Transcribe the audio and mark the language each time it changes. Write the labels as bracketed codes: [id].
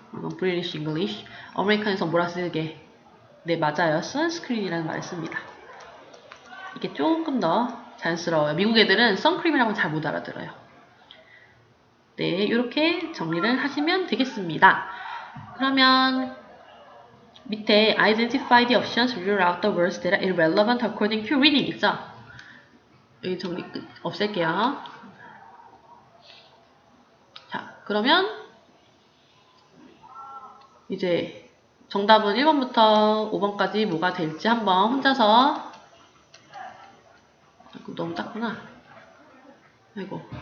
[ko] 이건 브리티시 잉글리시. 아메리칸에서 뭐라 쓰게? 네, 맞아요. 선스크린이라는 말을 씁니다. 이게 조금 더 자연스러워요. 미국 애들은 선크림이라고 잘 못 알아들어요. 네, 이렇게 정리를 하시면 되겠습니다. 그러면 밑에 [en] identify the options, rule out the words that are irrelevant according to reading 있죠? [ko] 여기 정리 끝 없앨게요. 자, 그러면 이제 정답은 1번부터 5번까지 뭐가 될지 한번 혼자서 너무 작구나. 아이고.